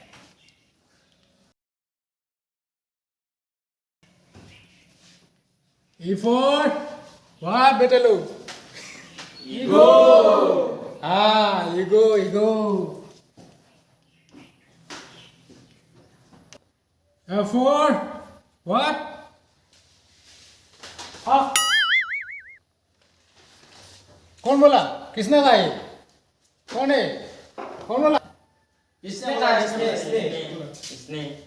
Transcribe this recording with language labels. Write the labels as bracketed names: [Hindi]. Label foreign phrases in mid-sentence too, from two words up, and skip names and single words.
[English] E for what, Betalu? Ego. Ah, ego, ego. F for what? [Hindi] हाँ कौन बोला किसने कहा ये कौन है कौन बोला इसने कहा इसने